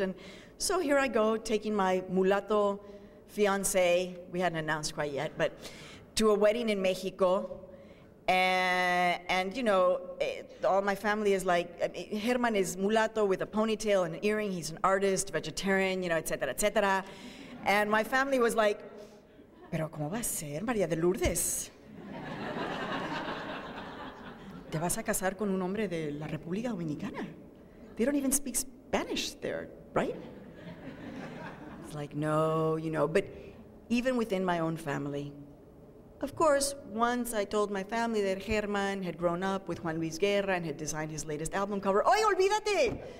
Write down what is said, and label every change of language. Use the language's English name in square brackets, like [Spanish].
[English] And so here I go, taking my mulatto fiancé, we hadn't announced quite yet, but to a wedding in Mexico. And you know, all my family is like, Herman is mulatto with a ponytail and an earring. He's an artist, vegetarian, you know, etcétera, etcétera. And my family was like, [Spanish] pero ¿cómo va a ser, María de Lourdes? ¿Te vas a casar con un hombre de la República Dominicana? [English] They don't even speak Spanish there, right? It's like, no, you know, but even within my own family, of course, once I told my family that Herman had grown up with Juan Luis Guerra and had designed his latest album cover. [Spanish] ¡Ay, olvídate!